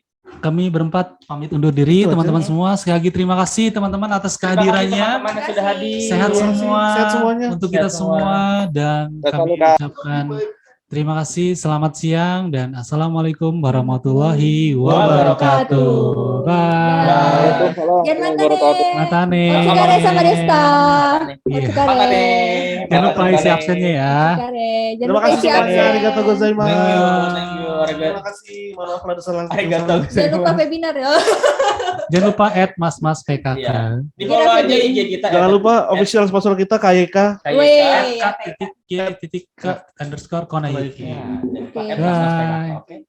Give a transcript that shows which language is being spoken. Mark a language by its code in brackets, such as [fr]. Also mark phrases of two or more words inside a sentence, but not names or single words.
[id] Kami berempat pamit undur diri, teman-teman semua. Sekali lagi terima kasih teman-teman atas kehadirannya. Teman-teman yang sudah hadir. Sehat semua Sehat semuanya. untuk kita semua dan kami ucapkan terima kasih. Selamat siang dan [ar] السلام عليكم ورحمة الله وبركاته. [id] Bye. Matane. [ja] お疲れ様でした. [id] Iya. Otsukare. Jangan lupa isi absennya ya. Otsukare. Jangan Terima lupa kasih isi semuanya. absen. [ja] ありがとうございます. [en] Thank you. [id] Terima kasih. Mohon maaf kalau salah. Jangan lupa webinar ya. Jangan lupa @mas PKK. Di follow aja IG kita. Jangan lupa [en] official sponsor [id] kita KYK. @k_konaiki. Jangan lupa webinar.